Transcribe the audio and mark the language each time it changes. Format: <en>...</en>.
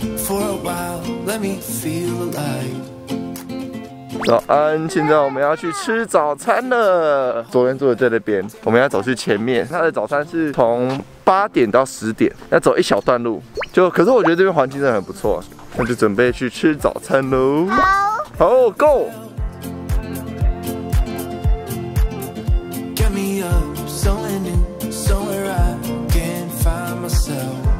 <en>For a while, let me feel alive.</en> <zh>早安，现在我们要去吃早餐了。昨天住的在那边，我们要走去前面。它的早餐是从8点到10点，要走一小段路。可是我觉得这边环境真的很不错，那就准备去吃早餐喽。好 ，Go！</zh> <en>Get me up, somewhere new, somewhere I can find myself.</en>